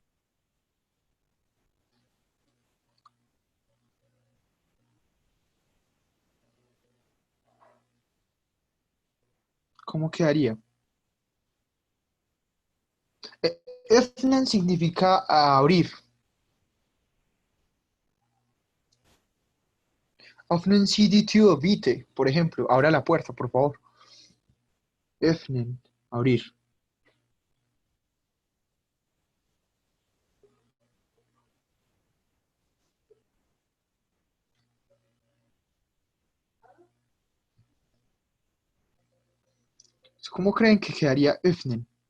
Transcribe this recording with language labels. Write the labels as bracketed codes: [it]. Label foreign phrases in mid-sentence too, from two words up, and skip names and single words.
[es] ¿Cómo quedaría? Öffnen significa abrir. [de] Öffnen Sie die Tür, bitte. [es] Por ejemplo, abra la puerta, por favor. Öffnen. Abrir. ¿Cómo creen que quedaría öffnen?